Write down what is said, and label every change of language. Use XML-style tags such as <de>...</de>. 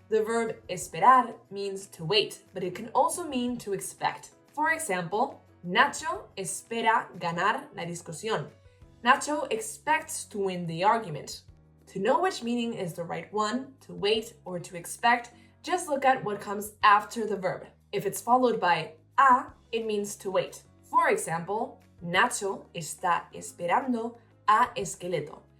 <en>The verb esperar means to wait, but it can also mean to expect. For example,</en> <es>Nacho espera ganar la discusión.</es> <en>Nacho expects to win the argument. To know which meaning is the right one, to wait or to expect, just look at what comes after the verb. If it's followed by a, it means to wait. For example,</en> <es>Nacho está esperando a Esqueleto.</es>